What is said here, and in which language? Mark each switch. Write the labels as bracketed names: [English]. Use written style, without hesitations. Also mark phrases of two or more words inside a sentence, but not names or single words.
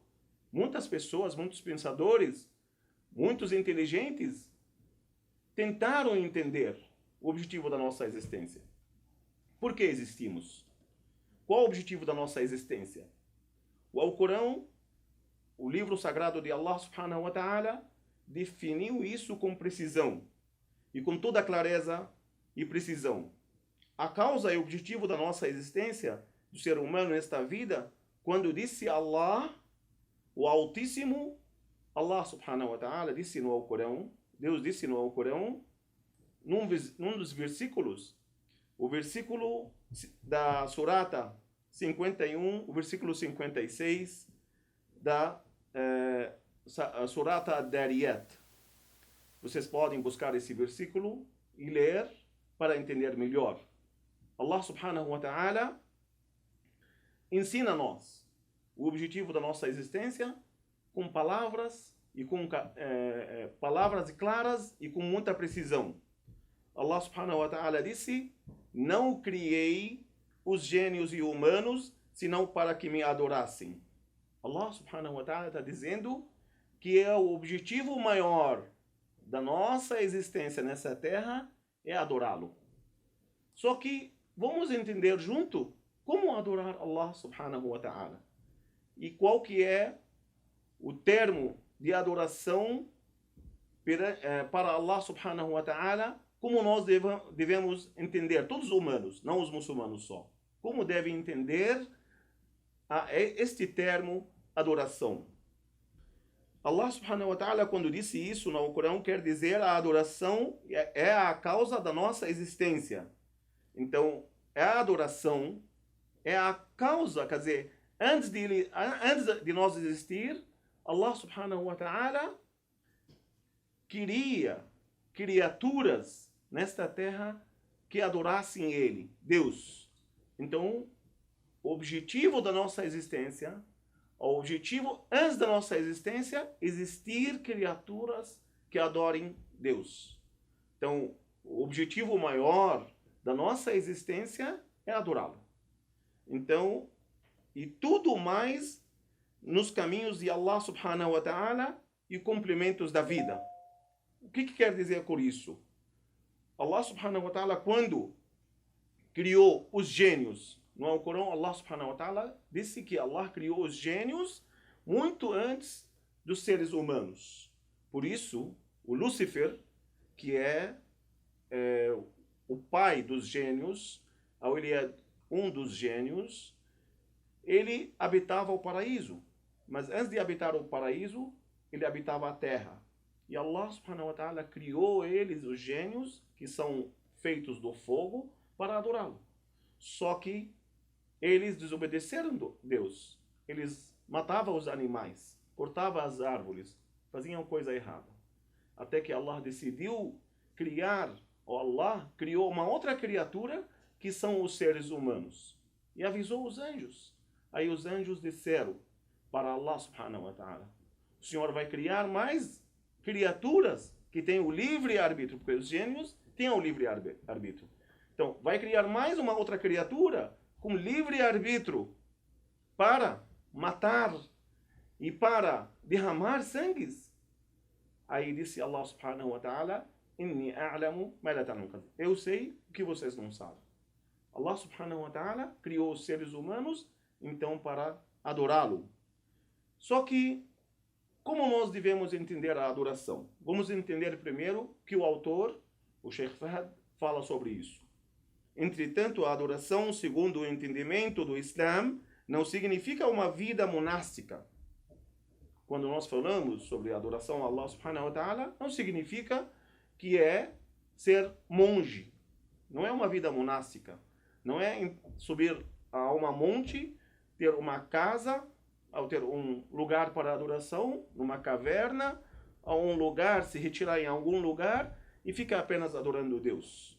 [Portuguese] Muitas pessoas, muitos pensadores, muitos inteligentes tentaram entender o objetivo da nossa existência. Por que existimos? Qual o objetivo da nossa existência? O Alcorão, o livro sagrado de Allah [Arabic] سبحانه وتعالى, [Portuguese] definiu isso com precisão e com toda clareza e precisão. A causa e o objetivo da nossa existência, do ser humano nesta vida, quando disse Allah, o Altíssimo, Allah [Arabic] سبحانه وتعالى [Portuguese] disse no Alcorão, Deus disse no Alcorão, num dos versículos, o versículo da Surata 51, o versículo 56 da Surata Dariyat. Vocês podem buscar esse versículo e ler para entender melhor. Allah [Arabic] سبحانه وتعالى [Portuguese] ensina-nos o objetivo da nossa existência com palavras e com palavras claras e com muita precisão. Allah [Arabic] سبحانه وتعالى [Portuguese] disse: não criei os gênios e humanos senão para que me adorassem. Allah [Arabic] سبحانه وتعالى [Portuguese] está dizendo que é o objetivo maior da nossa existência nessa terra é adorá-lo. Só que vamos entender junto como adorar Allah [Arabic] سبحانه وتعالى [Portuguese] e qual que é o termo de adoração para Allah [Arabic] سبحانه وتعالى, [Portuguese] como nós devemos entender, todos os humanos, não os muçulmanos só, como devem entender este termo adoração. Allah [Arabic] سبحانه وتعالى, [Portuguese] quando disse isso no Corão, quer dizer a adoração é a causa da nossa existência. Então, a adoração é a causa, quer dizer, antes de nós existir, Allah [Arabic] سبحانه وتعالى [Portuguese] queria criaturas nesta terra que adorassem Ele, Deus. Então, o objetivo da nossa existência, o objetivo antes da nossa existência, existir criaturas que adorem Deus. Então, o objetivo maior da nossa existência é adorá-lo. Então, e tudo mais nos caminhos de Allah [Arabic] سبحانه وتعالى [Portuguese] e complementos da vida. O que quer dizer com isso? Allah [Arabic] سبحانه وتعالى, [Portuguese] quando criou os gênios, no Alcorão, Allah [Arabic] سبحانه وتعالى [Portuguese] disse que Allah criou os gênios muito antes dos seres humanos. Por isso, o Lúcifer, que é o pai dos gênios, ou ele é um dos gênios, ele habitava o paraíso. Mas antes de habitar o paraíso, ele habitava a terra. E Allah [Arabic] سبحانه وتعالى [Portuguese] criou eles, os gênios, que são feitos do fogo, para adorá-lo. Só que eles desobedeceram Deus. Eles matavam os animais, cortavam as árvores, faziam coisa errada. Até que Allah decidiu criar, ou Allah criou uma outra criatura, que são os seres humanos. E avisou os anjos. Aí os anjos disseram para Allah [Arabic] سبحانه وتعالى: [Portuguese] o Senhor vai criar mais criaturas que têm o livre-arbítrio, porque os gênios têm o livre-arbítrio. Então, vai criar mais uma outra criatura com livre-arbítrio para matar e para derramar sangues. Aí disse Allah [Arabic] سبحانه وتعالى: إني أعلم ما لا تعلمون. [Portuguese] Eu sei o que vocês não sabem. Allah [Arabic] سبحانه وتعالى [Portuguese] criou os seres humanos, então, para adorá-lo. Só que, como nós devemos entender a adoração? Vamos entender primeiro que o autor, o Sheikh Fahd, fala sobre isso. Entretanto, a adoração, segundo o entendimento do Islã, não significa uma vida monástica. Quando nós falamos sobre a adoração a Allah [Arabic] سبحانه وتعالى, [Portuguese] não significa que é ser monge. Não é uma vida monástica. Não é subir a uma monte, ter uma casa, ao ter um lugar para adoração, numa caverna, a um lugar, se retirar em algum lugar e ficar apenas adorando Deus.